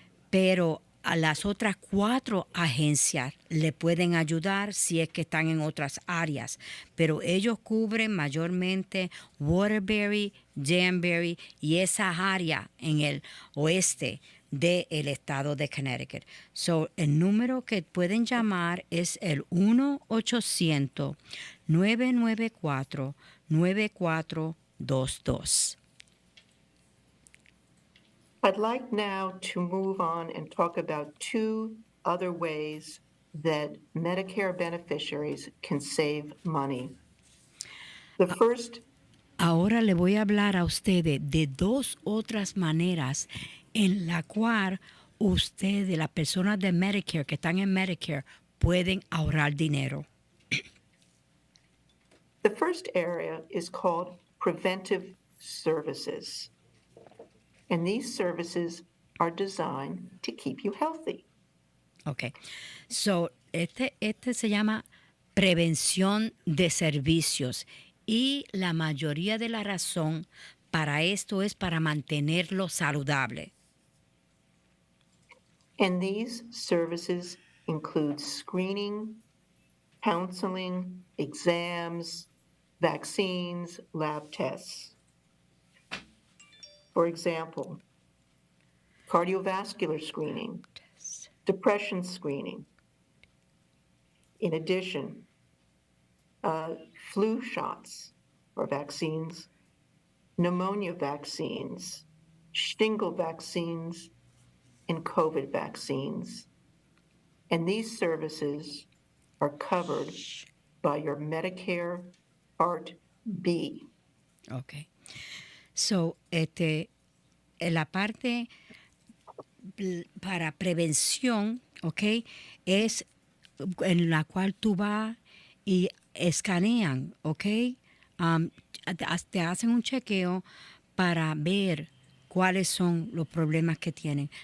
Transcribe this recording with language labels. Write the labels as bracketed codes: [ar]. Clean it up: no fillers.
[es] pero a las otras 4 agencias le pueden ayudar si es que están en otras áreas, pero ellos cubren mayormente Waterbury, Danbury y esas áreas en el oeste del estado de Connecticut. So, el número que pueden llamar es el 1-800-994-9422. [en] I'd like now to move on and talk about 2 other ways that Medicare beneficiaries can save money. The first. [es] Ahora le voy a hablar a ustedes de 2 otras maneras en la cual ustedes, las personas de Medicare que están en Medicare, pueden ahorrar dinero. [en] The first area is called preventive services. And these services are designed to keep you healthy. Okay. [es] So, este se llama prevención de servicios y la mayoría de la razón para esto es para mantenerlo saludable. [en] And these services includes screening, counseling, exams, vaccines, lab tests. For example, cardiovascular screening, depression screening. In addition, flu shots or vaccines, pneumonia vaccines, shingle vaccines, and COVID vaccines. And these services are covered by your Medicare Part B. Ok. [es] So, la parte para prevención, ¿ok? Es en la cual tú vas y escanean, ¿ok? Um, te hacen un chequeo para ver cuáles son los problemas que tienen.